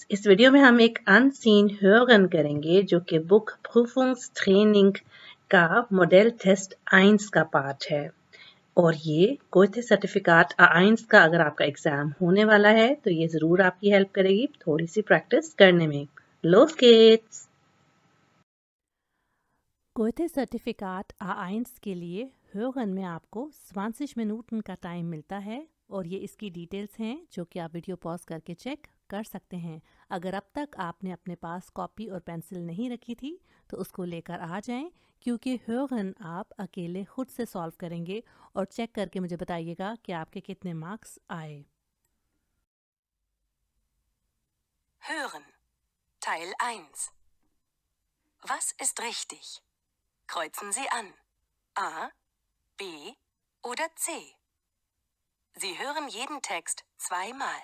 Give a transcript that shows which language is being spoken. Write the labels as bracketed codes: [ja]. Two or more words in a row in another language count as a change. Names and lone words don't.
[hi] इस वीडियो में हम एक अनसीन hören करेंगे जो कि बुक प्रूफungstraining का [en] model test [hi] 1 का पार्ट है और ये कोई सर्टिफिकेट A1 का अगर आपका एग्जाम होने वाला है तो ये जरूर आपकी हेल्प करेगी थोड़ी सी प्रैक्टिस करने में। [de] Los geht's! [hi] Goethe-Zertifikat A1 के लिए hören में आपको 20 मिनट का टाइम मिलता है और ये इसकी डिटेल्स हैं जो कि आप [en] video pause [hi] करके चेक कर सकते हैं। अगर अब तक आपने अपने पास कॉपी और पेंसिल नहीं रखी थी तो उसको लेकर आ जाएं, क्योंकि hören आप अकेले खुद से सॉल्व करेंगे और चेक करके मुझे बताइएगा कि आपके कितने मार्क्स आए। [de] Hören. Teil 1. Was ist richtig? Kreuzen Sie an. A, B oder C. Sie hören jeden Text zweimal.